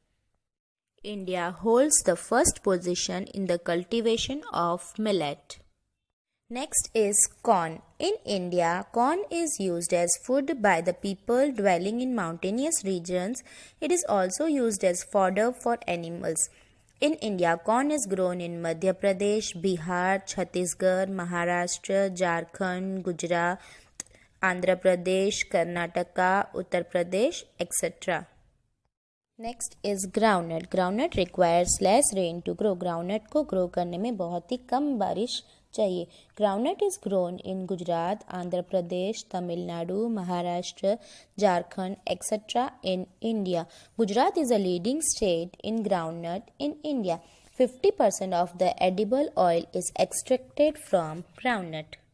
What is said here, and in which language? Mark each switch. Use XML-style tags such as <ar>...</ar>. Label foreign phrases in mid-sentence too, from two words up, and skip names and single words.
<en>India holds the first position in the cultivation of millet. Next is corn. In India, corn is used as food by the people dwelling in mountainous regions. It is also used as fodder for animals. In India, corn is grown in Madhya Pradesh, Bihar, Chhattisgarh, Maharashtra, Jharkhand, Gujarat, Andhra Pradesh, Karnataka, Uttar Pradesh, etc. Next is groundnut. Groundnut requires less rain to grow.</en> <hi>Groundnut को grow करने में बहुत ही कम बारिश चाहिए.</hi> <en>Groundnut is grown in Gujarat, Andhra Pradesh, Tamil Nadu, Maharashtra, Jharkhand, etc. in India. Gujarat is a leading state in groundnut in India. 50% of the edible oil is extracted from groundnut.</en>